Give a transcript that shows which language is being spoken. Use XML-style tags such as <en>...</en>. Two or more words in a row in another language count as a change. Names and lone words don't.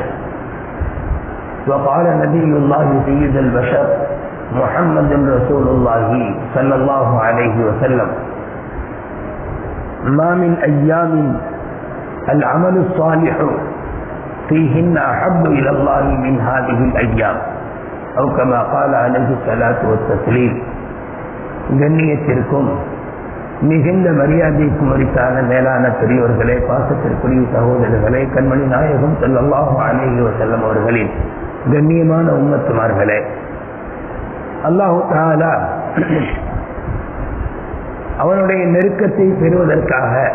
<ar>وقال نبي الله سيد البشر محمد رسول الله صلى الله عليه وسلم: ما من أيام العمل الصالح فيهن أحب إلى الله من هذه الأيام، أو كما قال عليه الصلاة والتسليم.</ar> <ta>கண்ணியத்திற்கும் மிகுந்த மரியாதைக்கும் உரித்தான மேலான பெரியோர்களே, பாசத்திற்குரிய சகோதரர்களே, கண்மணி நாயகம்</ta> <ar>صلى الله عليه وسلم</ar> <ta>அவர்களின் கண்ணியமான உம்மத்துமார்களே,</ta> <ar>الله تعالى</ar> <ta>அவனுடைய நெருக்கத்தை பெறுவதற்காக,</ta>